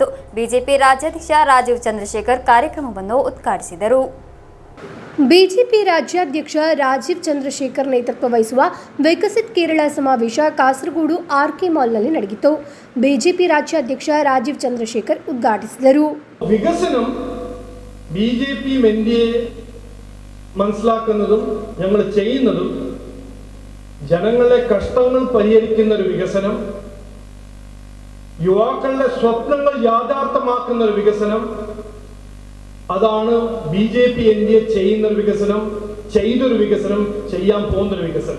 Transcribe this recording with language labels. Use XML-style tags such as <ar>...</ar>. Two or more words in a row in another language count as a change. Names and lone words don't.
<kn>ಬಿಜೆಪಿ ರಾಜ್ಯಾಧ್ಯಕ್ಷ ರಾಜೀವ್ ಚಂದ್ರಶೇಖರ್ ಕಾರ್ಯಕ್ರಮವನ್ನು ಉದ್ಘಾಟಿಸಿದರು. ಬಿಜೆಪಿ ರಾಜ್ಯಾಧ್ಯಕ್ಷ ರಾಜೀವ್ ಚಂದ್ರಶೇಖರ್ ನೇತೃತ್ವ ವಹಿಸುವ ವಿಕಸಿತ್ ಕೇರಳ ಸಮಾವೇಶ ಕಾಸರಗೋಡು ಆರ್ಕೆ ಮಾಲ್ನಲ್ಲಿ ನಡೆಯಿತು. ಬಿಜೆಪಿ ರಾಜ್ಯಾಧ್ಯಕ್ಷ ರಾಜೀವ್ ಚಂದ್ರಶೇಖರ್ ಉದ್ಘಾಟಿಸಿದರು.</kn> <ml>വികസനം ബിജെപി മനസ്സിലാക്കുന്നതും ഞങ്ങൾ ചെയ്യുന്നതും ജനങ്ങളുടെ കഷ്ടങ്ങൾ പരിഹരിക്കുന്ന ഒരു വികസനം, യുവാക്കളുടെ സ്വപ്നങ്ങൾ യാഥാർത്ഥ്യമാക്കുന്ന ഒരു വികസനം, അതാണ് ബിജെപി എൻഡിഎ ചെയ്യുന്ന ഒരു വികസനം, ചെയ്തൊരു വികസനം, ചെയ്യാൻ പോകുന്നൊരു വികസനം.</ml>